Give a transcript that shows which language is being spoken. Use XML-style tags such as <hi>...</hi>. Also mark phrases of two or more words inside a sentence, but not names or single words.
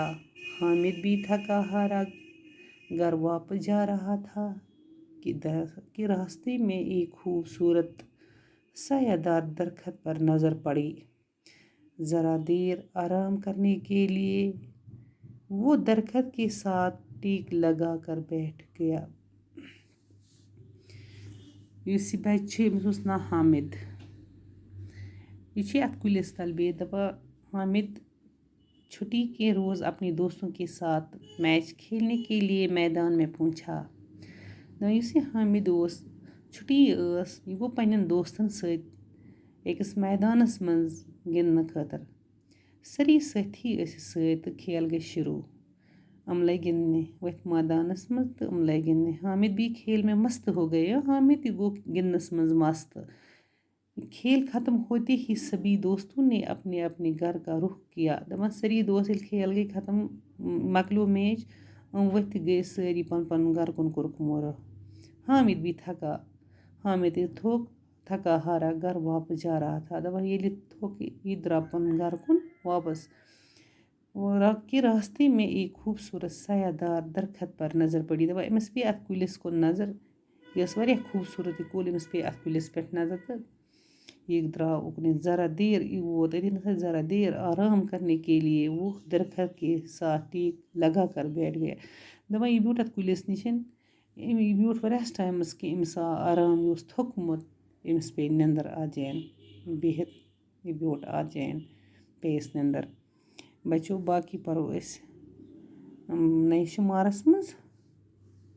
<ur>حامد بھی تھکا ہارا گھر واپس جا رہا تھا کہ راستے میں ایک خوبصورت سایہ دار درخت پر نظر پڑی. ذرا دیر آرام کرنے کے لیے وہ درخت کے ساتھ ٹیک لگا کر بیٹھ گیا.</ur> <ks>یُس یہِ بچہِ چھُ أمِس اوس ناو حامد. یہِ چھِ اَتھ کُلِس تل بِہِتھ دَپان</ks> <ur>حامد چھٹی کے روز اپنے دوستوں کے ساتھ میچ کھیلنے کے لیے میدان میں پہنچا.</ur> <ks>دَپان یُس یہِ حامد اوس چھُٹی ٲس یہِ گوٚو پنٛنٮ۪ن دوستن سۭتۍ أکِس میدانس منٛز گِنٛدنہٕ خٲطرٕ. سٲری سٲتھی ٲسِس سۭتۍ تہٕ کھیل گٔے شروٗع. یِم لٔگۍ گِنٛدنہِ ؤتھۍ مٲدانس منٛز تہٕ یِم لٔگۍ گِنٛدنہِ.</ks> <ur>حامد بھی کھیل میں مست ہو گیا.</ur> <ks>حامد تہِ گوٚو گِنٛدنس منٛز مست.</ks> <ur>کھیل ختم ہوتے ہی سبھی دوستوں نے اپنے اپنے گھر کا رخ کیا.</ur> <ks>دَپان سٲری دوس ییٚلہِ کھیل گٔے ختم مۄکلیو میچ یِم ؤتھۍ گٔے سٲری پَنُن پَنُن گھرٕ کُن کوٚرُکھ مورٕ.</ks> <ur>حامد بھی تھکا. حامد</ur> <ks>ییٚلہِ تھوٚک</ks> <ur>تھکا ہارا گھر واپس جا رہا تھا.</ur> <ks>دَپان ییٚلہِ یہِ تھوٚک یہِ درٛاو پَنُن گھرٕ کُن واپس.</ks> <ur>کہ راستے میں ایک خوٗبصوٗرت سایہ دار درخت پر نظر پڑی.</ur> <ks>دَپان أمِس پیٚیہِ اَتھ کُلِس کُن نظر. یہِ ٲس واریاہ خوٗبصوٗرت یہِ کُل. أمِس پیٚیہِ اَتھ کُلِس پٮ۪ٹھ نظر تہٕ یہِ درٛاو اُکنٕے.</ks> <ur>ذرا دیر</ur> <ks>یہِ ووت أتی</ks> <ur>ذرا دیر آرام کرنے کے لیے وہ درخت کے ساتھ ٹیک لگا کر بیٹھ گیا.</ur> <ks>دَپان یہِ بیوٗٹھ اَتھ کُلِس نِش. یہِ بیوٗٹھ واریاہَس ٹایمَس کہِ أمِس آو آرام. یہِ اوس تھوٚکمُت. أمِس پیٚیہِ نِندٕر اَتھ جاین بِہِتھ. یہِ بیوٗٹھ اَتھ جاین پیٚیَس نِندٕر. بچو باقٕے پَرو أسۍ نَیہِ شُمارَس منٛز.</ks>